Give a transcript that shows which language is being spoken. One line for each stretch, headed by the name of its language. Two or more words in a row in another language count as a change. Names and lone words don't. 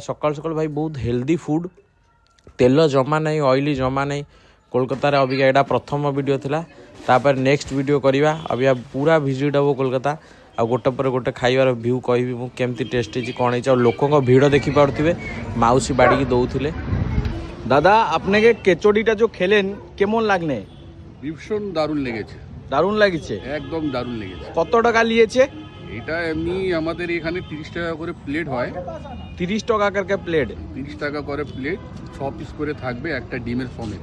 Odia: ସକାଳୁ ଭାଇ ବହୁତ
English: healthy food,
Odia: ତେଲ ଜମା ନାହିଁ, ଅଏଲି ଜମା ନାହିଁ। କୋଲକାତାରେ ଅବିକା ଏଇଟା ପ୍ରଥମ ଭିଡ଼ିଓ ଥିଲା। ତାପରେ
English: next video
Odia: କରିବା, ଅବିକା ପୁରା ଭିଜିଟ୍ ହେବ କୋଲକାତା। ଆଉ ଗୋଟେ ପରେ ଗୋଟେ ଖାଇବାର ଭିୟୁ କହିବି ମୁଁ କେମିତି ଟେଷ୍ଟ ହେଇଛି କ'ଣ ହେଇଛି। ଆଉ ଲୋକଙ୍କ ଭିଡ଼ ଦେଖିପାରୁଥିବେ, ମାଉସୀ ବାଡ଼ିକି দেউଥିଲେ।
Bangla: দাদা আপনাকে কেচড়িটা যে খেলেন কেমন লাগনে? ভীষণ দারুণ লেগেছে। দারুণ লাগিছে? একদম দারুণ লেগেছে। কত টাকা নিয়েছে? এটা এমনি আমাদের এখানে 30 টাকা করে প্লেট হয়। 30 টাকা করে প্লেট? 30 টাকা করে প্লেট, 6 পিস করে থাকবে একটা ডিমের সমেত।